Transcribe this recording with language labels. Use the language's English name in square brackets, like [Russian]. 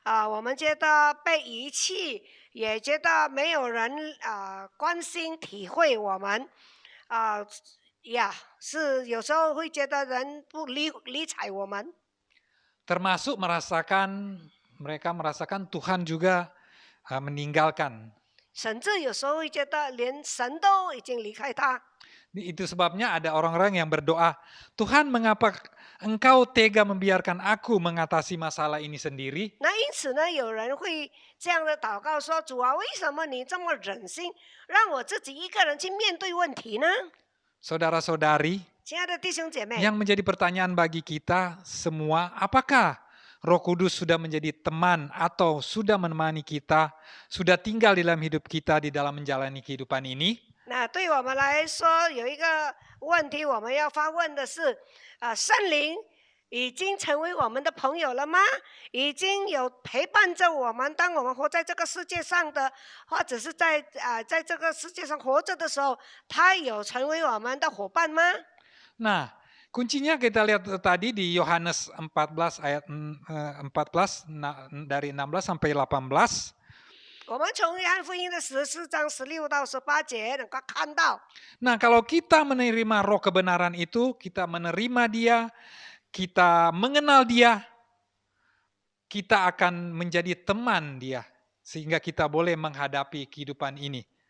[Chinese] 我们觉得被遗弃，也觉得没有人关心体会我们是有时候会觉得人不理睬我们。 [Indonesian] Termasuk mereka merasakan Tuhan juga meninggalkan. [Chinese] 甚至有时候会觉得连神都已经离开他。 [Indonesian] Itu sebabnya ada orang-orang yang berdoa, Tuhan mengapa engkau tega membiarkan aku mengatasi masalah ini sendiri? [Chinese] 那因此呢，有人会这样的祷告说：“主啊，为什么你这么忍心，让我自己一个人去面对问题呢？” [Indonesian] Saudara-saudari, [Chinese] 亲爱的弟兄姐妹， [Indonesian] yang menjadi pertanyaan bagi kita semua, apakah Roh Kudus sudah menjadi teman atau sudah menemani kita, sudah tinggal di dalam hidup kita di dalam menjalani kehidupan ini? [Chinese] 那对我们来说，有一个问题我们要发问的是：圣灵已经成为我们的朋友了吗？已经有陪伴着我们，当我们活在这个世界上的，或者是在这个世界上活着的时候，他有成为我们的伙伴吗？ [Indonesian] Nah, kuncinya kita lihat tadi di Yohanes 14 ayat 14 dari 16 sampai 18. [Chinese] 我们从约翰福音的14章16到18节能够看到， [Indonesian] Nah, kalau kita menerima roh kebenaran itu, kita menerima dia, kita mengenal dia, kita akan menjadi teman dia, sehingga kita boleh menghadapi kehidupan ini.